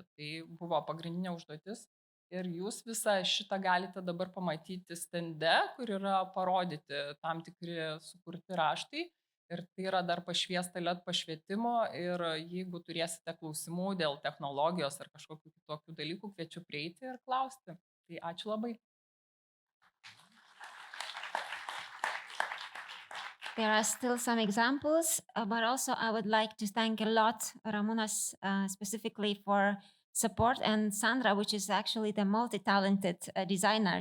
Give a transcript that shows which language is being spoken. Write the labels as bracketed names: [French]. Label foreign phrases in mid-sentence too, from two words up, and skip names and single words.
[Lithuanian] Tai buvo pagrindinė užduotis ir jūs visą šitą galite dabar pamatyti stende, kur yra parodyti tam tikri sukurti raštai. Ir tai yra dar pašviesta LED pašvietimo, ir jeigu turėsite klausimų dėl technologijos ar kažkokių kitokių dalykų, kviečiu prieiti ir klausti. Tai ačiū labai. [English] There are still some examples, but also I would like to thank a lot Ramūnas specifically for support, and Sandra, which is actually the multi-talented designer.